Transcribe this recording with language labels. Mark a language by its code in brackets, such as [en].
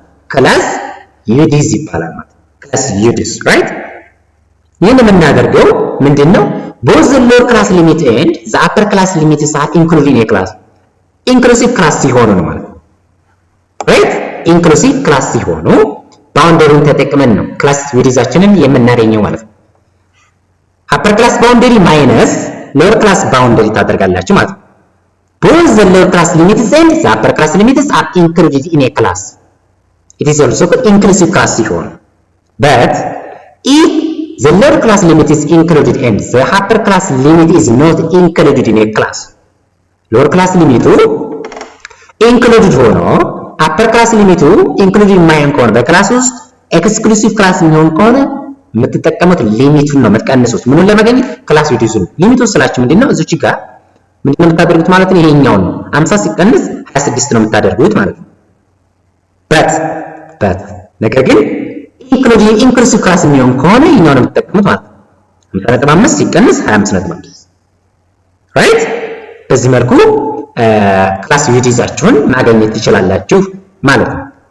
[am] ክላስ ዩዲዝ ይባላል ማለት ነው። ክላስ ዩዲዝ ራይት። ይሄን የምናደርገው ምንድነው? [en] both the lower class limit and the upper class limits are included in a class inclusive class [am] ሲሆኑ ነው ማለት ነው። [en] ራይት ኢንክሉሲቭ ክላስ ሲሆኑ ባውንደሪውን ተጠቅመን ነው ክላስ ዊድዛችንን የምናገኘው ማለት ነው። [am] አፐር ክላስ ባውንደሪ ማይነስ ሎወር ክላስ ባውንደሪ ታደርጋላችሁ ማለት ነው። [en] both the lower class limits and the upper class limits are included in a class it is also called inclusive class ሲሆኑ but if the lower class limit is included and the upper class limit is not included in a class lower class ሊሚቱ [am] included ሆኖ አፐር ክላስ ሊሚቱ ኢንክሉዲንግ የማይሆን ከሆነ በክላስ ውስጥ ኤክስክሉሲቭ ክላስ የሚሆን ከሆነ የምትጠቀሙት ሊሚቱን ነው የምትቀንሱት። ምኑን ለማግኘት? ክላስ ዊድዙን። ሊሚቱን ስላችሁ ምንድነው? እዚች ጋር ምንድነው የምታደርጉት ማለት ነው? ይሄኛው ነው 50 ሲቀንስ 26 ነው የምታደርጉት ማለት ነው። በት ነገር ግን ኢንክሉሲቭ ክላስ የሚሆን ከሆነ ይሄኛው ነው የምትጠቀሙት ማለት ነው። 50.5 ሲቀንስ 25.5 ራይት። በዚህ መልኩ ክላስ ዊድዛችሁን ማግኘት ትችላላችሁ ማለት ነው።